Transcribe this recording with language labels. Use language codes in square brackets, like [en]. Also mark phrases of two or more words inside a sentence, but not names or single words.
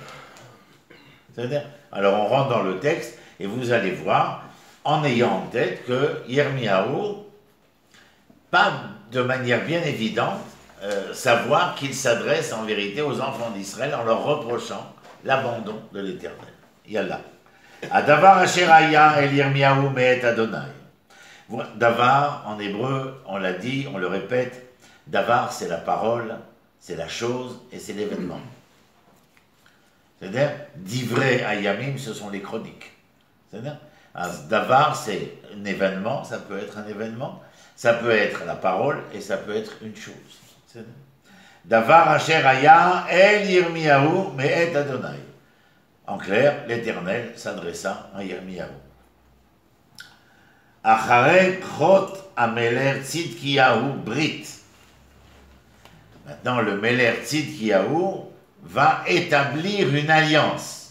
[fr] C'est-à-dire, alors on rentre dans le texte et vous allez voir, en ayant en tête que Yirmiyahu, pas de manière bien évidente, savoir qu'il s'adresse en vérité aux enfants d'Israël en leur reprochant l'abandon de l'Éternel. Yallah. [he] Adavar asher haya el Yirmiyahu me'et Adonai. [fr] Davar, en hébreu, on l'a dit, on le répète, Davar c'est la parole, c'est la chose et c'est l'événement. C'est-à-dire, [he] Divrei Hayamim, [fr] ce sont les chroniques. C'est-à-dire, Davar c'est un événement, ça peut être un événement, ça peut être la parole et ça peut être une chose. [he] Davar asher haya el Yirmiyahu me'et Adonai. [fr] En clair, l'Éternel s'adressa à Yirmiyahu. [he] Acharei Chot Ameler Tzidkiyahu Brit. [fr] Maintenant, le Meler Tzidkiyahu va établir une alliance.